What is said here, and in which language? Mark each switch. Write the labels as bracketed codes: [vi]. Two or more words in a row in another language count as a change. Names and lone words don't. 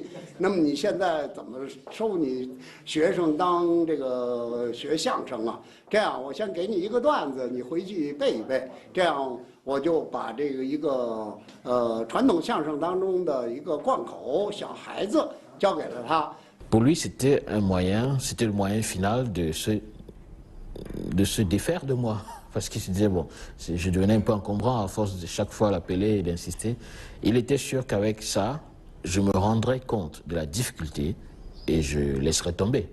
[zh] 那么你现在怎么收你学生当这个学相声啊？这样我先给你一个段子，你回去背一背，这样我就把这个一个传统相声当中的一个贯口小孩子交给了他。 [fr] Pour lui, c'était un moyen, c'était le moyen final de se défaire de moi. Parce qu'il se disait, bon, je devenais un peu encombrant à force de chaque fois l'appeler et d'insister. Il était sûr qu'avec ça, je me rendrais compte de la difficulté et je laisserais tomber.